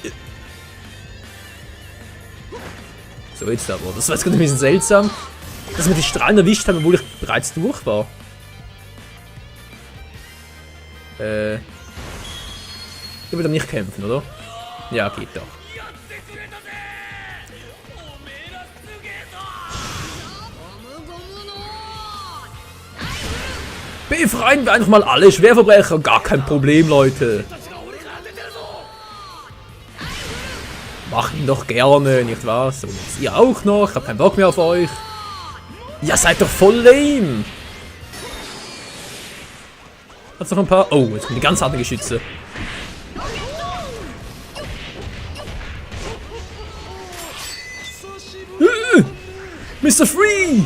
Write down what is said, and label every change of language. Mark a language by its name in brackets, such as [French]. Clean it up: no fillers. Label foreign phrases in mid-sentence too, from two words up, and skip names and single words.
[German] So, jetzt aber. Das war jetzt gerade ein bisschen seltsam, dass wir die Strahlen erwischt haben, obwohl ich bereits durch war. Ich will doch nicht kämpfen, oder? Ja, geht doch. [Japanese] やってくれたぜ。おめえらすげえぞ。ゴムゴムの [German] Befreien wir einfach mal alle Schwerverbrecher. Gar kein Problem, Leute. [Japanese] たちが俺から出てるぞ。 [German] Machen doch gerne, nicht wahr? So, jetzt ihr auch noch. Ich hab keinen Bock mehr auf euch. Ja, seid doch voll lame. Hat's noch ein paar... Oh, jetzt kommen die ganz harten Geschütze. Mr. Free!